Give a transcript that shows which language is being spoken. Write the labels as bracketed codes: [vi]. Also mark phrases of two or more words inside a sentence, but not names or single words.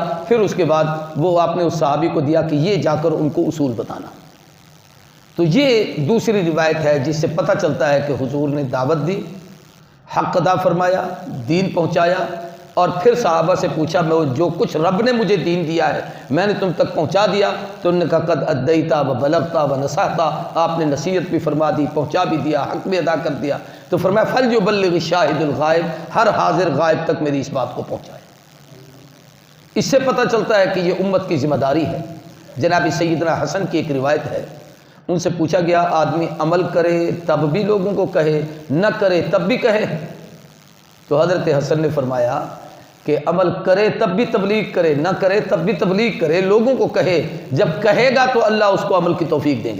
[ur] پھر اس کے بعد وہ آپ نے اس صحابی کو دیا کہ یہ جا کر ان کو اصول بتانا۔ تو یہ دوسری روایت ہے جس سے پتہ چلتا ہے کہ حضور نے دعوت دی، حق ادا فرمایا، دین پہنچایا، اور پھر صحابہ سے پوچھا میں جو کچھ رب نے مجھے دین دیا ہے میں نے تم تک پہنچا دیا؟ تو انہوں نے کہا [ar] قد ادیتا و بلغتا و نصحتا، [ur] آپ نے نصیحت بھی فرما دی، پہنچا بھی دیا، حق بھی ادا کر دیا۔ تو فرمایا [ar] فَلْيُبَلِّغِ الشَّاهِدُ الْغَائِبُ، [ur] ہر حاضر غائب تک میری اس بات کو پہنچائے۔ اس سے پتہ چلتا ہے کہ یہ امت کی ذمہ داری ہے۔ جناب سیدنا حسن کی ایک روایت ہے، ان سے پوچھا گیا آدمی عمل کرے تب بھی لوگوں کو کہے، نہ کرے تب بھی کہے؟ تو حضرت حسن نے فرمایا کہ عمل کرے تب بھی تبلیغ کرے، نہ کرے تب بھی تبلیغ کرے، لوگوں کو کہے، جب کہے گا تو اللہ اس کو عمل کی توفیق دیں گے۔